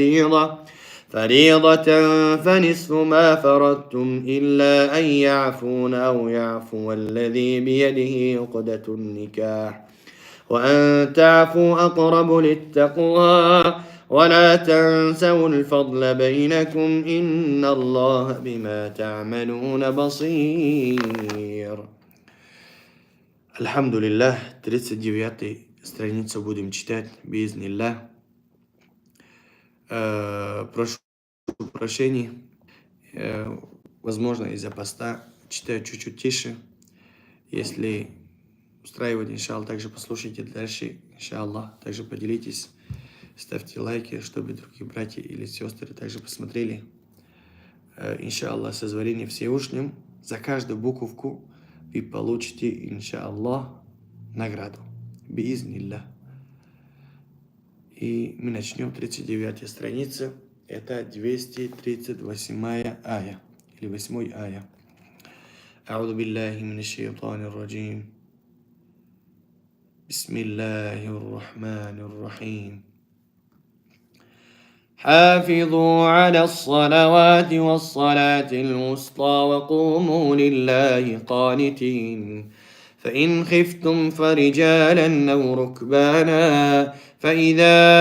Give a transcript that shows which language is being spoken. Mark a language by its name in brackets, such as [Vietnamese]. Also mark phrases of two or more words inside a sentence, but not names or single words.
[Arabic] فريضة فنصف ما فرضتم إلا أن يعفون أو يعفو الذي بيده عقدة النكاح وأن تعفوا أقرب للتقوى ولا تنسوا الفضل بينكم إن الله بما تعملون بصير. الحمد لله. [Russian] 39 страницу будем читать биизниллах. Прошу прощения, возможно, из-за поста читаю чуть-чуть тише. Если устраивает, иншаллах, также послушайте дальше, иншаллах. Также поделитесь, ставьте лайки, чтобы другие братья или сестры также посмотрели. Иншаллах, созволение Всевышним, за каждую буковку вы получите, иншаллах, награду. Биизниллах. И мы начнем 39 страница. Это 238 ая. Или 8 ая. [Arabic] أعوذ بالله من الشيطان الرجيم. بسم الله الرحمن الرحيم. حافظوا على الصلوات والصلاة الوسطى وقوموا لله قانتين فإن خفتم فرجالا أو ركبانا فإذا